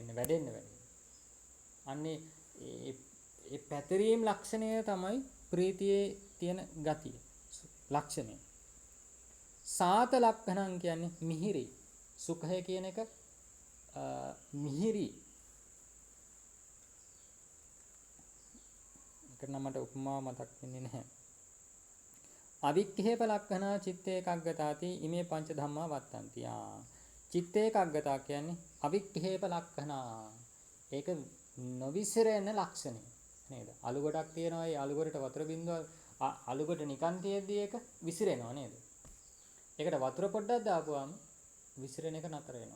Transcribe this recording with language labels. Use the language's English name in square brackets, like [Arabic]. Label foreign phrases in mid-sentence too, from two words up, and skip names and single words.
[Sinhala] අන්නේ ඒ පැතිරීම් ලක්ෂණය තමයි ප්‍රීතියේ තියෙන ගතිය ලක්ෂණය. සාත ලක්ෂණම් කියන්නේ මිහිරි. සුඛය කියන එක මිහිරි. ඒක නම් මට උපමා මතක් වෙන්නේ නැහැ. [Pali] අවික්ඛේප ලක්ඛනා චිත්ත ඒකග්ගතාති ඉමේ පංච ධම්මා වත්තන්ති. චිත්ත ඒකග්ගතා කියන්නේ අවික්ඛේප ලක්ඛනා. [Sinhala] ඒක නොවිසිරෙන ලක්ෂණය නේද? අලු ගොඩක් තියෙනවා. ඒ අලු ගොඩට වතුර බින්දුව අලු ගොඩ නිකන් තියෙද්දි ඒක විසිරෙනවා නේද? ඒකට වතුර පොඩ්ඩක් දාපුවාම විසිරෙන එක නතර වෙනවා.